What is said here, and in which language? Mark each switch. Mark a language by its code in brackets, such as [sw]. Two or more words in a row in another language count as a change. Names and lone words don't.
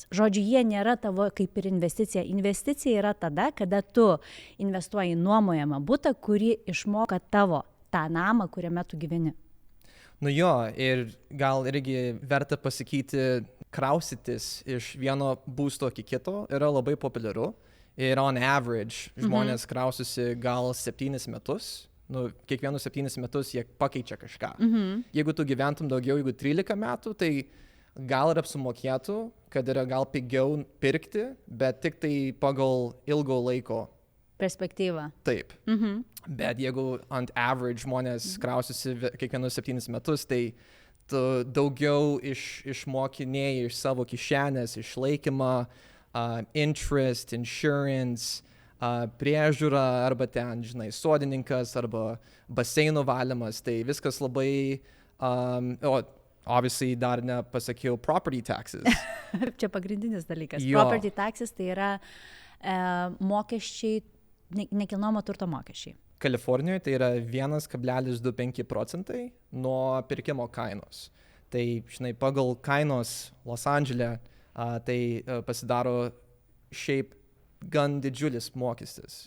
[lt] Žodžiu, jie nėra tavo kaip ir investicija. Investicija yra tada, kada tu investuoji į nuomojamą butą, kuri išmoka tavo tą namą, kuriame tu gyveni. Nu jo, ir gal irgi verta pasakyti kraustytis iš vieno būsto iki kito yra labai populiaru. Ir [en] on average [lt] žmonės kraustosi gal 7 metus. Nu, kiekvienus 7 metus jie pakeičia kažką. Jeigu tu gyventum daugiau, jeigu 13 metų, tai gal ir apsumokėtų, kad yra gal pigiau pirkti, bet tik tai pagal ilgo laiko perspektyvą. Taip. Bet jeigu ant average žmonės kraustosi kiekvienus 7 metus, tai tu daugiau išmokinėjai iš savo kišenės, išlaikymą, [en] interest, insurance, [lt] priežiūra, arba ten, žinai, sodininkas, arba baseino valymas, tai viskas labai, obviously dar nepasakiau [en] property taxes. [lt] Čia pagrindinis dalykas. Jo. [en] Property taxes [lt] tai yra mokesčiai, nekilnojamo turto mokesčiai. Kalifornijoje tai yra 1,25% nuo pirkimo kainos. Tai, žinai, pagal kainos Los Andžele, tai pasidaro šiaip gan didžiulis mokestis.